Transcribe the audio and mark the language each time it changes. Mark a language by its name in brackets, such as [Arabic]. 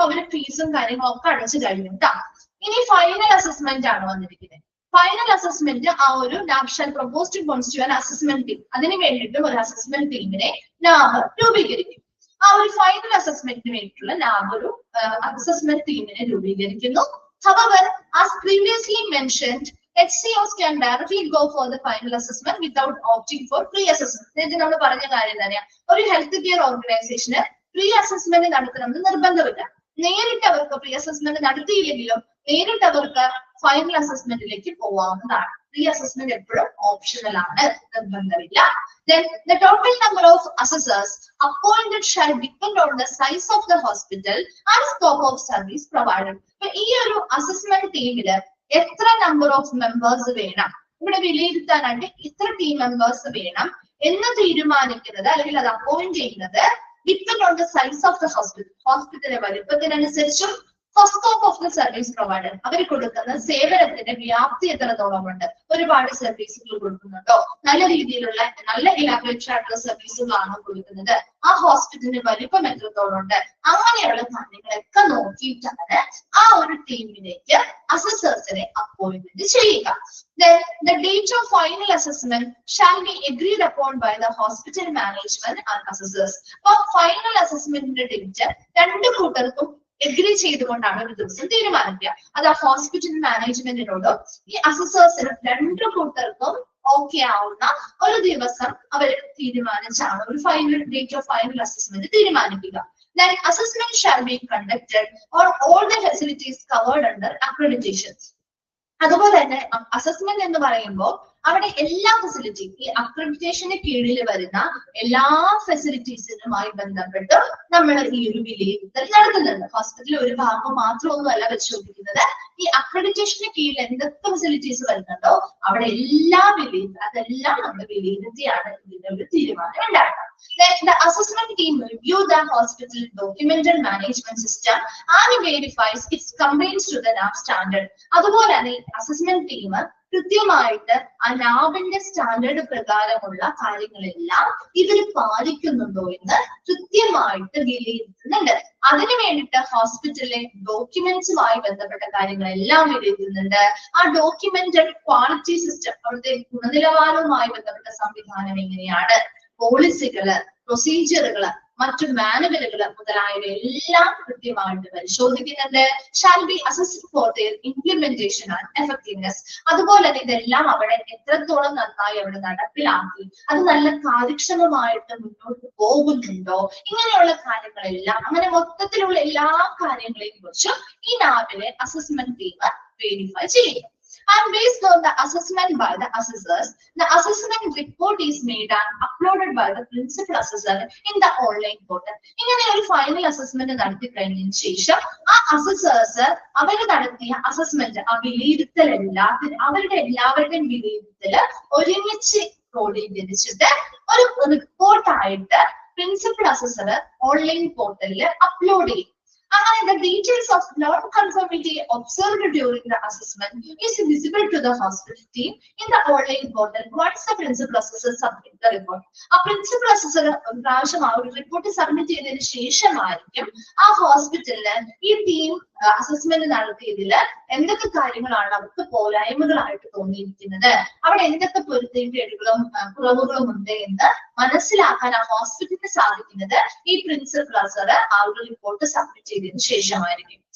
[Malayalam] അപ്പൊ അവര് ഫീസും കാര്യങ്ങളൊക്കെ അടച്ചു കഴിഞ്ഞിട്ടാണ്. ഇനി ഫൈനൽ അസസ്മെന്റ് ആണ് വന്നിരിക്കുന്നത്. ഫൈനൽ അസസ്മെന്റ് ആ ഒരു നാഷണൽ പ്രൊപ്പോസ്ഡ് കോൺസ്റ്റിറ്റ്യൂവൻ അസസ്മെന്റ് ടീം, അതിന് വേണ്ടിയിട്ട് ഒരു അസസ്മെന്റ് ടീമിനെ നാബ് രൂപീകരിക്കും. ആ ഒരു ഫൈനൽ അസസ്മെന്റിന് വേണ്ടിയിട്ടുള്ള നാബ് ഒരു അസസ്മെന്റ് ടീമിനെ രൂപീകരിക്കുന്നു. [English] However, as previously mentioned, HCOs can directly go for the final assessment without opting for pre-assessment. [Malayalam] നേരത്തെ നമ്മൾ പറഞ്ഞ കാര്യം തന്നെയാണ്. ഒരു ഹെൽത്ത് കെയർ ഓർഗനൈസേഷന് പ്രീ അസസ്മെന്റ് നടത്തണമെന്ന് നിർബന്ധമില്ല. നേരിട്ട് അവർക്ക് പ്രീ അസസ്മെന്റ് നടത്തിയില്ലെങ്കിലും നേരിട്ട് അവർക്ക് ഫൈനൽ അസസ്മെന്റിലേക്ക് പോവാവുന്നതാണ്. പ്രീ അസസ്മെന്റ് എപ്പോഴും ഓപ്ഷണൽ ആണ്, നിർബന്ധമില്ല. [English] Then the total number of assessors appointed shall depend on the size of the hospital and scope of service provided. [Malayalam] അപ്പൊ ഈ ഒരു അസസ്മെന്റ് ടീമില് എത്ര നമ്പർ ഓഫ് മെമ്പേഴ്സ് വേണം, ഇവിടെ വിലയിരുത്താനായിട്ട് ഇത്ര ടീം മെമ്പേഴ്സ് വേണം എന്ന് തീരുമാനിക്കുന്നത് അല്ലെങ്കിൽ അത് അപ്പോയിന്റ് ചെയ്യുന്നത് [English] Depend on the size of the hospital. [Malayalam] ഹോസ്പിറ്റലിന്റെ വലിപ്പത്തിനനുസരിച്ചും [English] scope of the service provider, [Malayalam] അവർ കൊടുക്കുന്ന സേവനത്തിന്റെ വ്യാപ്തി എത്രത്തോളം ഉണ്ട്, ഒരുപാട് സർവീസുകൾ കൊടുക്കുന്നുണ്ടോ, നല്ല രീതിയിലുള്ള നല്ല ഇലാബറേറ്റ് ആയിട്ടുള്ള സർവീസുകളാണോ കൊടുക്കുന്നത്, ആ ഹോസ്പിറ്റലിന്റെ വലിപ്പം എത്രത്തോളം ഉണ്ട്, അങ്ങനെയുള്ള കാര്യങ്ങളൊക്കെ നോക്കിയിട്ടാണ് ആ ഒരു ടീമിലേക്ക് അസസേഴ്സിനെ അപ്പോയിന്റ്മെന്റ് ചെയ്യുക. [English] Then the date of final assessment shall be agreed upon by the hospital management and assessors. [Malayalam] അപ്പോൾ ഫൈനൽ അസസ്മെന്റിന്റെ ഡേറ്റ് രണ്ട് കൂട്ടർക്കും എഗ്രി ചെയ്തുകൊണ്ടാണ് ഒരു ദിവസം തീരുമാനിക്കുക. അത് ആ ഹോസ്പിറ്റൽ മാനേജ്മെന്റിനോടും ഈ അസസേഴ്സിനും രണ്ടു കൂട്ടർക്കും ഓക്കെ ആവുന്ന ഒരു ദിവസം അവർ തീരുമാനിച്ചാണ് ഒരു [English] final date of final assessment [Malayalam] തീരുമാനിക്കുക. [English] Then assessment shall be conducted on all the facilities covered under accreditation. [Malayalam] അതുപോലെ തന്നെ അസസ്മെന്റ് എന്ന് പറയുമ്പോൾ അവിടെ എല്ലാ ഫെസിലിറ്റി, ഈ അക്രഡിറ്റേഷന് കീഴിൽ വരുന്ന എല്ലാ ഫെസിലിറ്റീസിനുമായി ബന്ധപ്പെട്ട് നമ്മൾ ഈ ഒരു വിലയിരുത്തൽ നടത്തുന്നുണ്ട്. ഹോസ്പിറ്റലിൽ ഒരു ഭാഗം മാത്രമൊന്നുമല്ല പരിശോധിക്കുന്നത്, ഈ അക്രഡിറ്റേഷന് കീഴിൽ എന്തൊക്കെ ഫെസിലിറ്റീസ് വരുന്നുണ്ടോ അവിടെ അതെല്ലാം നമ്മൾ വിലയിരുത്തിയാണ് ഇതിന്റെ ഒരു തീരുമാനം ഉണ്ടാക്കുക. [English] The assessment team review the hospital document and management system and verifies its compliance to the NAB standard. [Malayalam] അതുപോലെ തന്നെ അസസ്മെന്റ് ടീം കൃത്യമായിട്ട് ആ ലാബിന്റെ സ്റ്റാൻഡേർഡ് പ്രകാരമുള്ള കാര്യങ്ങളെല്ലാം ഇവർ പാലിക്കുന്നുണ്ടോ എന്ന് കൃത്യമായിട്ട് വിലയിരുത്തുന്നുണ്ട്. അതിനു വേണ്ടിയിട്ട് ഹോസ്പിറ്റലിലെ ഡോക്യുമെന്റ്സുമായി ബന്ധപ്പെട്ട കാര്യങ്ങളെല്ലാം വിലയിരുത്തുന്നുണ്ട്. ആ ഡോക്യുമെന്റഡ് ക്വാളിറ്റി സിസ്റ്റം, അവിടുത്തെ ഗുണനിലവാരവുമായി ബന്ധപ്പെട്ട സംവിധാനം എങ്ങനെയാണ്, പോളിസികള്, പ്രൊസീജിയറുകള്, മറ്റു മാനുവലുകള് മുതലായവയെല്ലാം കൃത്യമായിട്ട് പരിശോധിക്കുന്നുണ്ട്. [English] Shall be assessed for their implementation and effectiveness. [Malayalam] അതുപോലെ തന്നെ ഇതെല്ലാം അവിടെ എത്രത്തോളം നന്നായി അവിടെ നടപ്പിലാക്കി, അത് നല്ല കാര്യക്ഷമമായിട്ട് മുന്നോട്ട് പോകുന്നുണ്ടോ, ഇങ്ങനെയുള്ള കാര്യങ്ങളെല്ലാം, അങ്ങനെ മൊത്തത്തിലുള്ള എല്ലാ കാര്യങ്ങളെയും കുറിച്ചും ഈ ലാബിലെ അസസ്മെന്റ് ടീം വെരിഫൈ ചെയ്യും. [English] And based on the assessment by the assessors, the assessment report is made and uploaded by the principal assessor in the online portal. [Malayalam] ഇങ്ങനെ ഒരു ഫൈനൽ അസസ്മെന്റ് നടത്തി കഴിഞ്ഞതിന് ശേഷം ആ അസസേഴ്സ് അവർ നടത്തിയ അസസ്മെന്റ്, ആ വിലയിരുത്തൽ അവരുടെ എല്ലാവരുടെയും വിലയിരുത്തല് ഒരുമിച്ച് ക്രോഡീകരിച്ചിട്ട് ഒരു റിപ്പോർട്ടായിട്ട് പ്രിൻസിപ്പൽ അസസർ ഓൺലൈൻ പോർട്ടലിൽ അപ്ലോഡ് ചെയ്യും. [English] The details of non-conformity observed during the assessment is visible to the hospital team in the online portal once the principal assessor submits the report. A principal assessor [Malayalam] പ്രാവശ്യം ആ ഒരു report submit ചെയ്തതിനു ശേഷമായിരിക്കും ആ ഹോസ്പിറ്റലില് ഈ team assessment നടത്തിയതില് എന്തൊക്കെ കാര്യങ്ങളാണ് അവർക്ക് പോരായ്മകളായിട്ട് തോന്നിയിരിക്കുന്നത്, അവിടെ എന്തൊക്കെ പൊരുത്തക്കേടുകളും കുറവുകളും ഉണ്ട് എന്ന് മനസ്സിലാക്കാൻ ആ ഹോസ്പിറ്റലിന് സാധിക്കുന്നത് ഈ പ്രിൻസിപ്പൽ അസസർ ആ ഒരു റിപ്പോർട്ട് സബ്മിറ്റ് ചെയ്തതിനു ശേഷമായിരിക്കും.